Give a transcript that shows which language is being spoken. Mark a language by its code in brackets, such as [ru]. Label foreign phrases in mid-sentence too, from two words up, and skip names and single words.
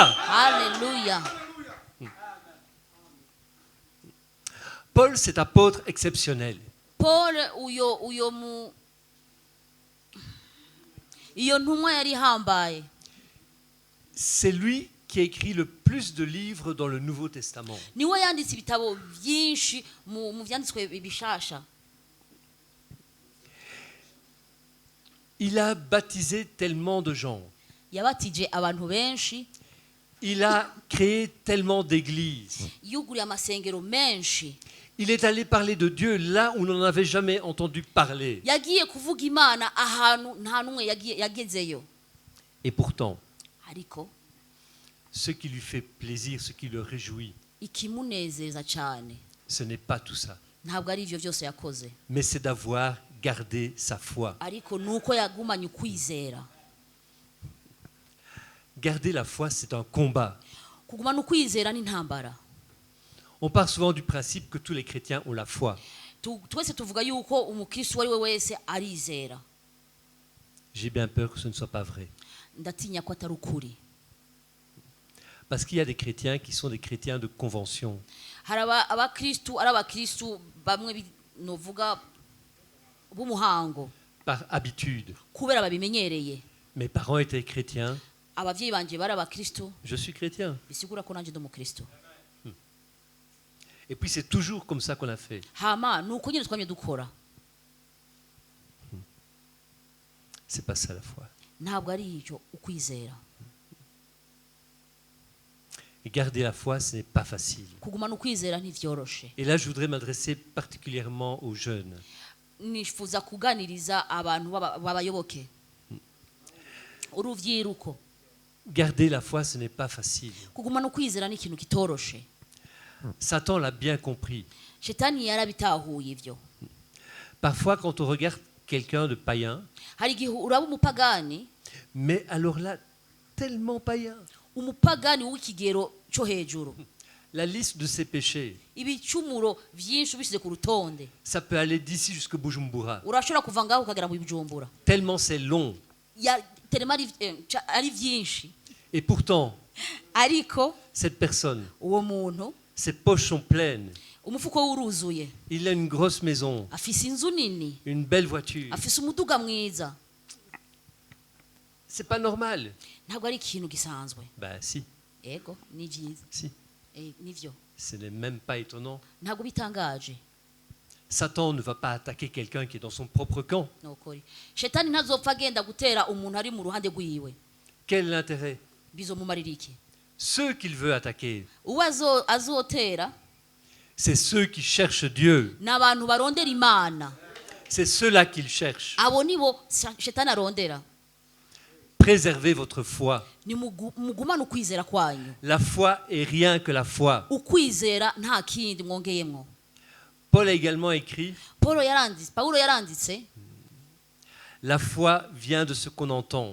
[rn] Haleluya. [fr] Paul, cet apôtre exceptionnel. [rn] Paul iyo ntumwa yari ihambaye, [fr] C'est lui qui a écrit le plus de livres dans le Nouveau Testament. [rn] niwe yanditse ibitabo byinshi mu vyanditswe bishasha. [fr] Il a baptisé tellement de gens. [rn] yabatije abantu benshi, [fr] Il a créé tellement d'églises. [rn] yuguriye amasengero menshi, [fr] Il est allé parler de Dieu là où on n'en avait jamais entendu parler. [rn] yagiye kuvuga Imana ahantu nta numwe yagezeyo. [fr] Et pourtant, [rn] Ariko [fr] ce qui lui fait plaisir, ce qui le réjouit, [rn] ikimunezeza cyane [fr] ce n'est pas tout ça, [rn] ntabwo ari ivyo byose yakoze, [fr] mais c'est d'avoir gardé sa foi. [rn] ariko nuko yagumanye ukwizera. [fr] Garder la foi, c'est un combat. [rn] Kugumana ukwizera n'intambara. [fr] On part souvent du principe que tous les chrétiens ont la foi. [rn] Twese tuvuga yuko umukristo wari we wese arizera. [fr] J'ai bien peur que ce ne soit pas vrai. [rn] Ndatinya ko atari ukuri. [fr] Parce qu'il y a des chrétiens qui sont des chrétiens de convention. [rn] Hari abakristo ari abakristo bamwe novuga b'umuhango [fr] Par habitude. [rn] kubera babimenyereye. [fr] Mes parents étaient chrétiens, [rn] Abavyeyi banje bari abakristo, [fr] je suis chrétien. [rn] bisigura ko nanje ndi umukristo. [fr] Et puis c'est toujours comme ça qu'on a fait. [rn] Hama nuko nyine twamye dukora. [fr] C'est pas ça la foi. [rn] Ntabwo ari icyo ukwizera. [fr] Et garder la foi, ce n'est pas facile. [rn] Kugumana ukwizera ntivyoroshe. [fr] Et là, je voudrais m'adresser particulièrement aux jeunes. [rn] Nifuza kuganiriza abantu b'abayoboke. Uruvyiruko. [fr] Garder la foi, ce n'est pas facile. [rn] Kugumana ukwizera ni ikintu kitoroshe. [fr] Satan l'a bien compris. [rn] Shetani yarabitahuye ivyo. [fr] Parfois, quand on regarde quelqu'un de païen, [rn] Hari igihe uraba umupagani, [fr] mais alors là, tellement païen, [rn] umupagani w'ikigero cyo hejuru. [fr] la liste de ses péchés, [rn] Ibicumuro vyinshi ubishyize ku rutonde. [fr] ça peut aller d'ici jusqu'à Bujumbura. [rn] Urashobora kuva ngaho ukagera mu Bujumbura. [fr] Tellement c'est long. [rn] Telema ari vyinshi. [fr] Et pourtant, [rn] Ariko [fr] cette personne, [rn] uwo muntu [fr] ses poches sont pleines. [rn] umufuko wuruzuye. [fr] Il a une grosse maison, [rn] Afise inzu nini. [fr] une belle voiture. [rn] Afise umuduga mwiza. [fr] C'est pas normal. [rn] Ntabwo ari ikintu gisanzwe. [fr] Ben si, [rn] Ego ni vyiza. [fr] si. [rn] Nivyo. [fr] Ce n'est même pas étonnant. [rn] Ntabwo bitangaje. [fr] Satan ne va pas attaquer quelqu'un qui est dans son propre camp. [rn] Nokuri. Shetani ntazopfa agenda gutera umuntu ari mu ruhande rwiwe. [fr] Quel est l'intérêt? [rn] Bizomumarira iki? [fr] Ceux qu'il veut attaquer, [rn] Uwo azotera [fr] c'est ceux qui cherchent Dieu. [rn] n'abantu barondera Imana. [fr] C'est ceux-là qu'il cherche. [rn] Abo nibo Shetani arondera. [fr] Préservez votre foi. [rn] Ni mugumana ukwizera kwanyu. [fr] La foi est rien que la foi. [rn] Ukwizera nta kindi mwongeyemwo. [fr] Paul a également écrit, [rn] Paulo yaranditse, [fr] la foi vient de ce qu'on entend.